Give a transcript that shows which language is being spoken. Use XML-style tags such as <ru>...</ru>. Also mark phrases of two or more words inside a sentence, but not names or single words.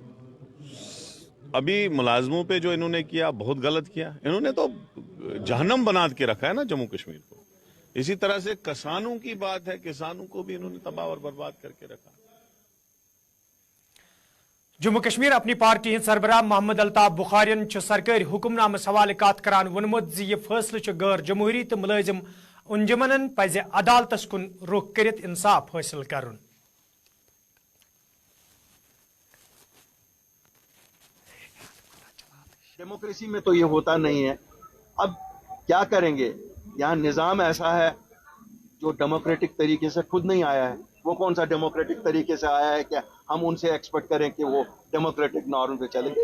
<hi>अभी मुलाजमों पे जो इन्होंने किया बहुत गलत किया। इन्होंने तो जहन्नम बना के रखा है ना जम्मू कश्मीर को। इसी तरह से किसानों की बात है, किसानों को भी इन्होंने तबाह और बर्बाद करके रखा।</hi> <ks>जम्मू कश्मीर अपनी पार्टी सरबराह मोहम्मद अल्ताफ बुखारियन सरकारी हुक्मनामस हवाले कत करान वोनमुत यह फैसले गैर जमहूरी तो मुलाजिम अंजुमन पज अदालतस कुन रुख करित इंसाफ हासिल करुन।</ks> <hi>डेमोक्रेसी में तो ये होता नहीं है। अब क्या करेंगे, यहाँ निजाम ऐसा है जो डेमोक्रेटिक तरीके से खुद नहीं आया है। वो कौन सा डेमोक्रेटिक तरीके से आया है क्या हम उनसे एक्सपेक्ट करें कि वो</hi> <en>democratic norm</en> <hi>पे चलेंगे।</hi>